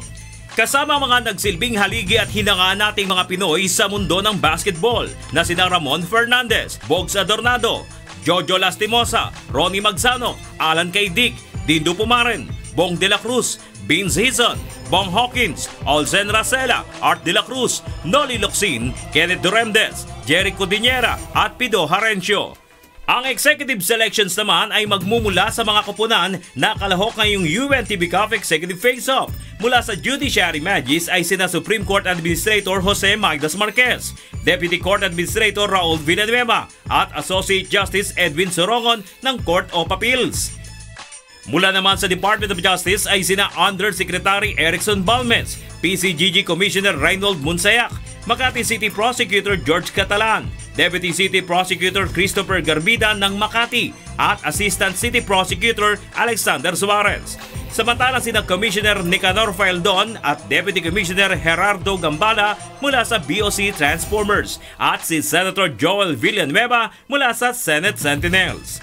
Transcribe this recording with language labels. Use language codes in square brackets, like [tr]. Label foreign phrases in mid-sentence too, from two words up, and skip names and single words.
[tl] Kasama mga nagsilbing haligi at hinanga nating mga Pinoy sa mundo ng basketball na sina Ramon Fernandez, Bogs Adornado, Jojo Lastimosa, Ronnie Magsano, Alan Kaydik, Dindo Pumaren, Bong De La Cruz, Vince Hizon, Bong Hawkins, Olsen Racela, Art De La Cruz, Noli Locsin, Kenneth Duremdes, Jerry Codinera at Pido Harencio. Ang [en] executive selections [tl] naman ay magmumula sa mga kupunan na kalahok ngayong UNTV Cup Executive Face-Off. Mula sa Judiciary Magis ay sina Supreme Court Administrator Jose Magdas Marquez, Deputy Court Administrator Raul Villanueva at Associate Justice Edwin Sorongon ng Court of Appeals. Mula naman sa Department of Justice ay sina Undersecretary Erickson Balmes, PCGG Commissioner Reynold Munsayak, Makati City Prosecutor George Catalan, Deputy City Prosecutor Christopher Garbida ng Makati at Assistant City Prosecutor Alexander Suarez. Samantala sina Commissioner Nicanor Faeldon at Deputy Commissioner Gerardo Gambala mula sa BOC Transformers at si Senator Joel Villanueva mula sa Senate Sentinels.